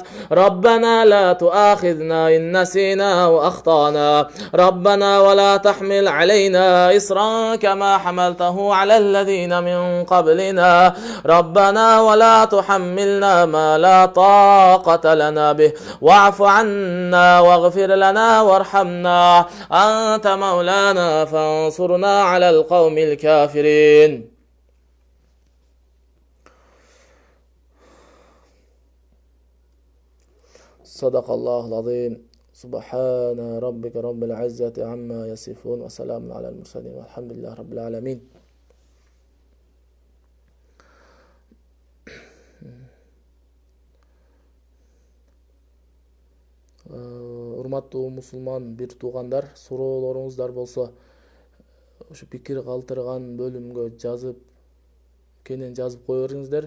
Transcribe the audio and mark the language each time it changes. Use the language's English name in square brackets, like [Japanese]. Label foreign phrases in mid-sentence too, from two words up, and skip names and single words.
[Arabic] ربنا لا تؤاخذنا إن نسينا وأخطأنا ربنا ولا تحمل علينا إصرا كما حملته على الذين من قبلنا ربنا ولا تحملنا ما لا طاقة لنا به واعف عنا واغفر لنا وارحمنا أنت مولانا فانصرنا على القوم الكافرين. صدق الله العظيم. سبحان ربك رب العزة عما يصفون وسلام على المرسلين والحمد لله رب العالمين. [Kyrgyz] Урматтуу мусулман бир туугандар, суроолоруңуздар болсо ушу пикир калтырган бөлүмгө кенен жазып кое бериңиздер.